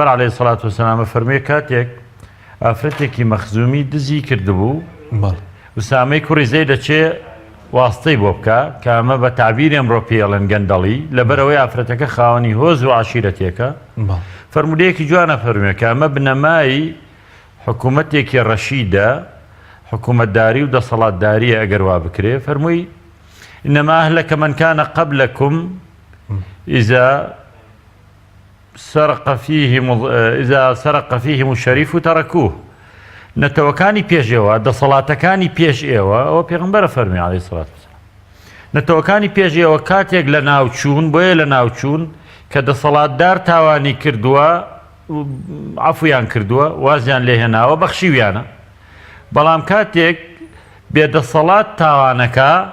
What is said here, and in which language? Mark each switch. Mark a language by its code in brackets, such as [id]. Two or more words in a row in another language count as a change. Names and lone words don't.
[ar] عەلەیهی سەڵات وەسەلام [ckb] فەرموویە کاتێک ئافرەتێکی مەخزومی دزی کردبوو وسامەی کوڕی زەید دەچێ واستەی بۆ بکە کە ئەمە بە تعبیری ئەمڕۆ پێڵێن گەندەڵی لەبەرەوەی ئافرەتەکە خاوەنی هۆز و عەشیرەتێکە فەرمودەیەکی جوانە فەرموویە کە ئەمە بنەمای حکوومەتێکی ڕەشیدە حکوومەتداری و دەسەڵاتداریە ئەگەر وا بکرێ فەرمووی [ar] إنما أهلك من كان قبلكم إذا سرق فيهم الشريف تركوه [ckb] نەتەوەکانی پێشەوە دەسەڵاتەکانی پێش ئێوە ئەوە پێغەمبەرە فەرمی [ar] عەلەیهی سەڵات وەسەلام [ckb] نەتەوەکانی پێشەوە کاتێک لە ناوچوون بۆیە لە ناوچوون کە دەسەڵاتدار تاوانی کردووە عەفویان کردووە وازیان لێهێناوە بەخشیویانە بەڵام کاتێک بێدەسەڵات تاوانەکە